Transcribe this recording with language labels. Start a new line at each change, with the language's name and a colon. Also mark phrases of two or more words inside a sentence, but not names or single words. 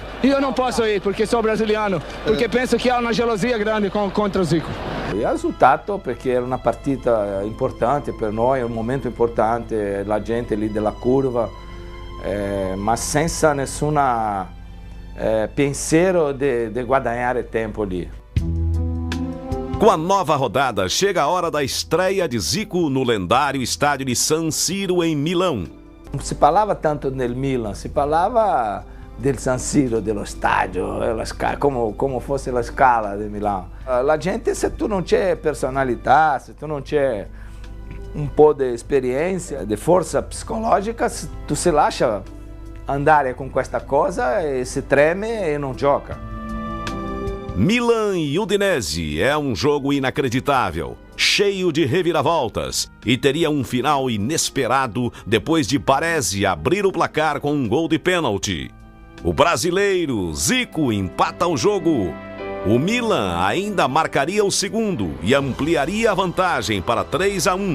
Italian: Io non posso ir perché sono brasiliano, perché penso che ha una gelosia grande contro Zico. Il risultato perché era una partita importante per noi, un momento importante, la gente lì della curva, ma senza nessuna pensiero de guadagnare tempo lì.
Portuguese: Com a nova rodada, chega a hora da estreia de Zico no lendário estádio de San Siro, em Milão.
Italian: Non si parlava tanto del Milan, si parlava del San Siro, dello stadio, come fosse la scala di Milano. La gente, se tu non c'è personalità, se tu non c'è un po' di esperienza, di forza psicologica, tu si lascia andare con questa cosa e si treme e non gioca.
Portuguese: Milan e Udinese é um jogo inacreditável, cheio de reviravoltas e teria um final inesperado depois de Baresi abrir o placar com um gol de pênalti. O brasileiro Zico empata o jogo. O Milan ainda marcaria o segundo e ampliaria a vantagem para 3-1.